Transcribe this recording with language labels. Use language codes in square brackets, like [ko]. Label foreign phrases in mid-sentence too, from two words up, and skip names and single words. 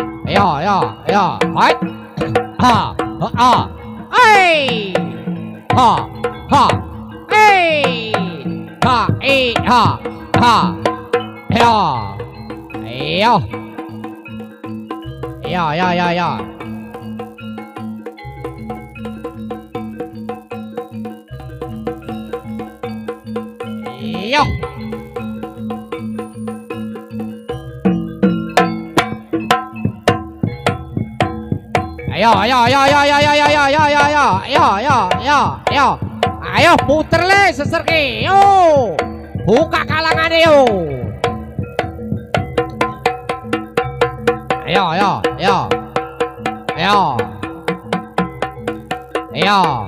[jv] Yo yo yo. Hai. Ha. Ha. Hey. Ha. Ha. Hey. Ha. Ha. Ha. Yo. Yo. Yo yo yo yo. Yo. Ayo, ayo, ayo, ayo, ayo, ayo, ayo, ayo, ayo, ayo, ayo, ayo, ayo, ayo, ayo, puter le seserki, yo, buka kalangan yo, ayo, ayo, ayo, ayo, ayo,